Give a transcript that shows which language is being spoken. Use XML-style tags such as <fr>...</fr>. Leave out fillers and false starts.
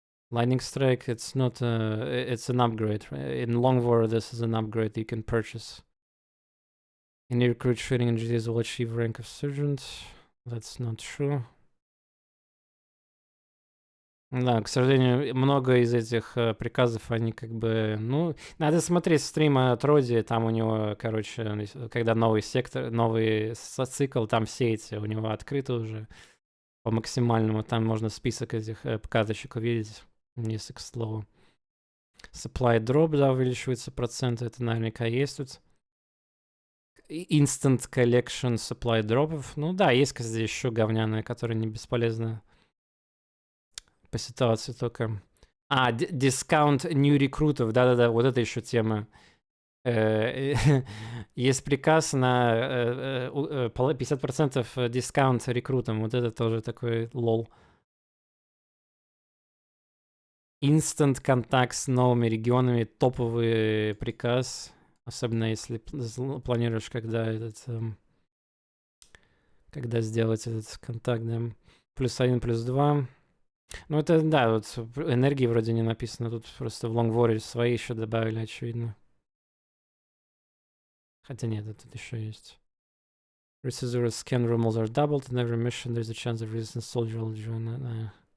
<en>Lightning Strike, it's not it's an upgrade. In Long War, this is an upgrade you can purchase. Any recruit training in GTS will achieve rank of Sergeant. That's not true.</en> <ru>Да, к сожалению, много из этих приказов, они как бы... Ну, надо смотреть стримы от Роди, там у него, короче, когда новый сектор, новый цикл, там все эти у него открыты уже по максимальному. Там можно список этих карточек увидеть, если к слову.</ru> <en>Supply drop,</en> <ru>да, увеличивается процент, это наверняка есть тут.</ru> <en>Instant collection supply дропов.</en> <ru>Ну да, есть, кстати, еще говняные, которые не бесполезны по ситуации только. Дискаунт</ru> <en>new</en> <ru>рекрутов. Да-да-да, вот это еще тема. Есть приказ на 50% дискаунт рекрутам. Вот это тоже такой лол.</ru> <en>Instant</en> <ru>контакт с новыми регионами. Топовый приказ. Особенно если планируешь, когда когда сделать этот контакт, да. +1, +2. Ну, это, да, вот энергии вроде не написано. Тут просто в Long War свои еще добавили, очевидно. Хотя нет, тут еще есть.</ru> <en>Resource scan rumbles are doubled. In every mission there's a chance of resistance soldier will join.</en>